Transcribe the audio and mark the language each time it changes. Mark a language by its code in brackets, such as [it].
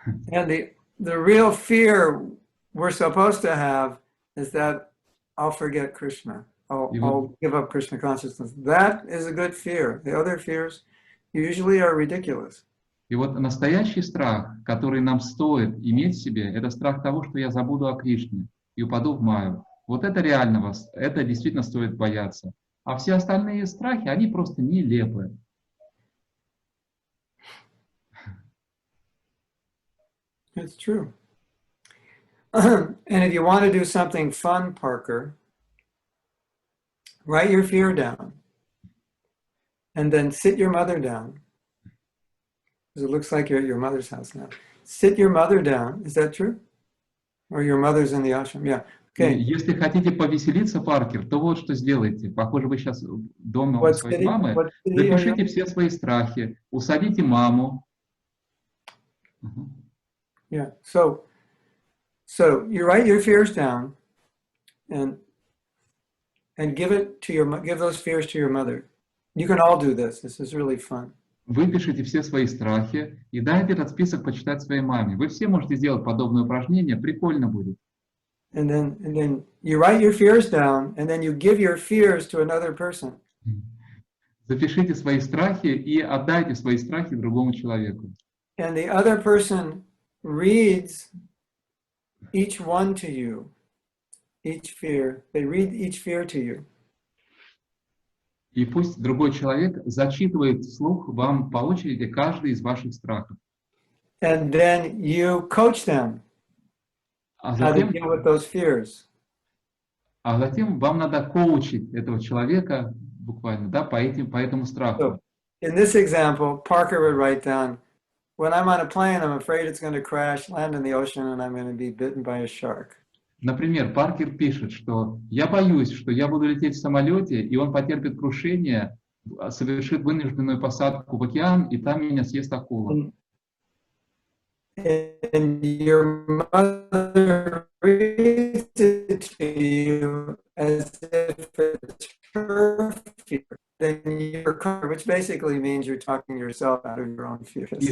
[en] And the real fear we're supposed to have is that I'll forget Krishna. I'll give up Krishna consciousness. That is a good fear. The other fears usually are ridiculous. [ru] И вот настоящий страх, который нам стоит иметь в себе, это страх того, что я забуду о Кришне и упаду в Майю. Вот это реального, это действительно стоит бояться. А все остальные страхи, они просто нелепые. [en] It's true. And if you want to do something fun, Parker, write your fear down. And then sit your mother down. Because it looks like you're at your mother's house now. Sit your mother down. Is that true? Or your mother's in the ashram? Yeah. Okay. [ru] Если хотите повеселиться, Паркер, то вот что сделайте. Похоже, вы сейчас дома у своей мамы. Запишите все свои страхи, усадите маму. [en] Yeah. So you write your fears down and give those fears to your mother. You can all do this. This is really fun. [ru] Выпишите все свои страхи и дайте этот список почитать своей маме. Вы все можете сделать подобное упражнение, прикольно будет. [en] And then you write your fears down, and then you give your fears to another person. [ru] Запишите свои страхи и отдайте свои страхи другому человеку. [en] And the other person reads each one to you, each fear. They read each fear to you. [ru] И пусть другой человек зачитывает вслух вам по очереди каждый из ваших страхов. [en] And then you coach them how to deal with those fears. [ru] А затем вам надо коучить этого человека буквально, да, по этому страху. [en] So, in this example, Parker would write down, when I'm on a plane, I'm afraid it's going to crash, land in the ocean, and I'm going to be bitten by a shark. [ru] Например, Паркер пишет, что я боюсь, что я буду лететь в самолете, и он потерпит крушение, совершит вынужденную посадку в океан, и там меня съест акула. [en] And your mother reads it to you as if it's her fear. Then you're covered, which basically means you're talking yourself out of your own fears.